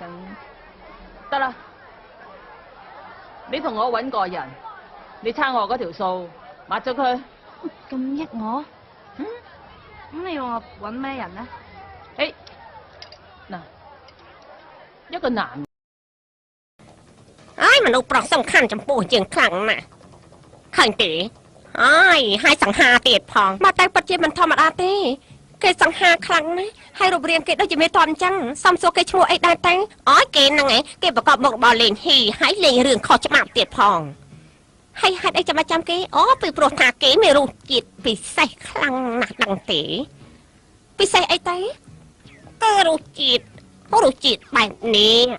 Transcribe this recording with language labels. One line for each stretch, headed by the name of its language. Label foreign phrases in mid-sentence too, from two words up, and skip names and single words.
Cantonese: 得啦，你同我揾個人，你差我嗰條數，抹咗佢。咁益我？咁你要我揾咩人呢？誒，嗱，一個男。
Khmer: មនុស្សប្រុសសំខាន់ចំពោះយើងខ្លាំងណាស់ឃើញទេហើយសង្ហាទៀតផងមកតែពិតជាមិនធម្មតាទេគេសង្ហាខ្លាំងណាស់ហើយរូបរាងគេដូចជាមេតបអញ្ចឹងសំសួរគេឈ្មោះអីដែរតែគេហ្នឹងឯងគេប្រកបមុខរបរលេងហ៊ីហើយលេងរឿងខុសច្បាប់ទៀតផងហើយហេតុអីចាំគេពីព្រោះថាគេមានរសជាតិពិសេសខ្លាំងណាស់ដឹងទេពិសេសអីទៅគឺរសជាតិបែបនេះ